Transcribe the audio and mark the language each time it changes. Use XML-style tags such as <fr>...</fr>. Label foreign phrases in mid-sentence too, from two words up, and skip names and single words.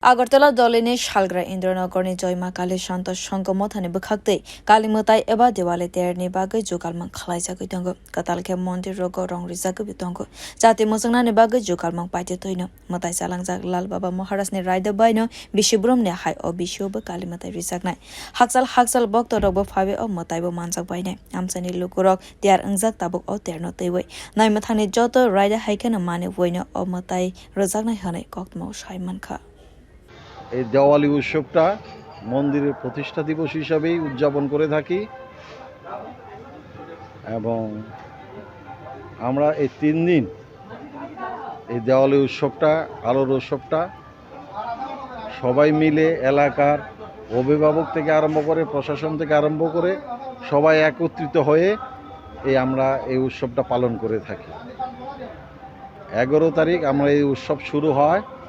<trp>আগরতলা দলেনে শালগ্রা ইন্দ্রনগরनि जयमा काली शान्त संघ मथानि बखाक्दै कालीमताय एबा देवाले तेरनि बागै जुगालमां खालायजागै दंगो कतालखे मन्दिर रग रं रिजागै दंगो जाहाथे मोसंनानि बागै जुगालमां पाइते थैनो मताय जालांजाक लाल बाबा महाराजनि रायदो बायनो बिशिब्रमनि हाय अ बिशियोबो कालीमताय रिजागनाय हाकसाल भक्त रगबो फाबे अ मतायबो मानजाक बायनाय आमसानि लुकुरक त्यार अंजाक ताबुक अ तेरनो तैवै नाय मथानि जत रायदा हायखेनो माने वयनो अ मताय रजागनाय हनै कक्तमाव सायमानखा</trp> <bn>এই দেওয়ালি উৎসবটা মন্দিরের প্রতিষ্ঠা দিবস হিসাবেই উদযাপন করে থাকি এবং আমরা এই 3 দিন এই দেওয়ালি উৎসবটা আলোর উৎসবটা সবাই মিলে এলাকার অভিভাবক থেকে আরম্ভ করে প্রশাসন থেকে আরম্ভ করে সবাই একত্রিত হয়ে আমরা এই উৎসবটা পালন করে থাকি 11 তারিখ আমরা এই উৎসব শুরু হয়</bn>